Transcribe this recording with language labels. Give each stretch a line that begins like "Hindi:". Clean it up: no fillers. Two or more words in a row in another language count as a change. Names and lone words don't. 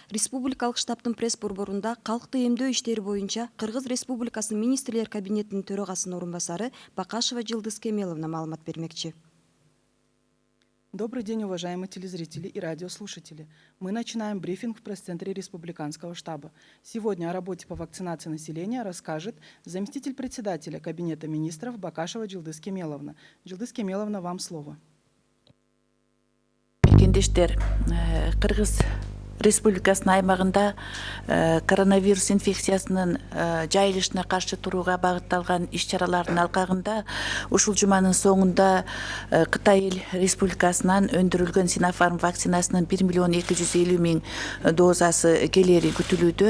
Kyrgyz: Республикалык штабтын пресс-борборунда калкты эмдөө иштери боюнча Кыргыз Республикасынын министрлер кабинетинин төрагасынын орун басары Бакашева Жылдыз Кемеловна маалымат бермекчи.
Russian: Добрый день, уважаемые телезрители и радиослушатели. Мы начинаем брифинг в пресс-центре Республиканского штаба. Сегодня о работе по вакцинации населения расскажет заместитель председателя Кабинета министров Бакашева Жылдыз Кемеловна. Жылдыз Кемеловна, вам слово.
Kyrgyz: Кыргыз Республикасынын аймагында коронавирус инфекциясынын жайылышына каршы турууга багытталган иш-чаралардын алкагында ушул жуманын соңунда Кытай Эл Республикасынан өндүрүлгөн Синофарм вакцинасынын 1.250.000 дозасы келери күтүлүүдө.